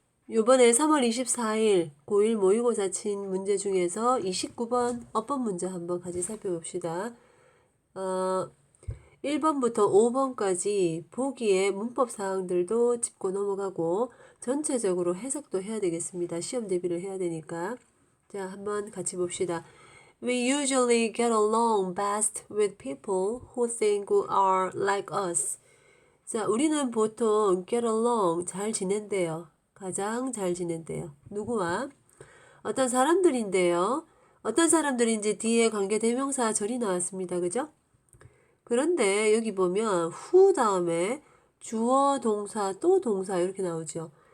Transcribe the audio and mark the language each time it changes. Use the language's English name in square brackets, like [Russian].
[Korean] 요번에 3월 24일 고1 모의고사 친 문제 중에서 29번 어법 문제 한번 같이 살펴봅시다. 1번부터 5번까지 보기에 문법 사항들도 짚고 넘어가고 전체적으로 해석도 해야 되겠습니다. 시험 대비를 해야 되니까. 자, 한번 같이 봅시다. [English] We usually get along best with people who think we are like us. [Korean] 자, 우리는 보통 [English] get along [Korean] 잘 지낸대요. 가장 잘 지낸대요. 누구와? 어떤 사람들인데요. 어떤 사람들인지 뒤에 관계대명사 절이 나왔습니다. 그죠? 그런데 여기 보면 who 다음에 주어, 동사, 또 동사 이렇게 나오죠.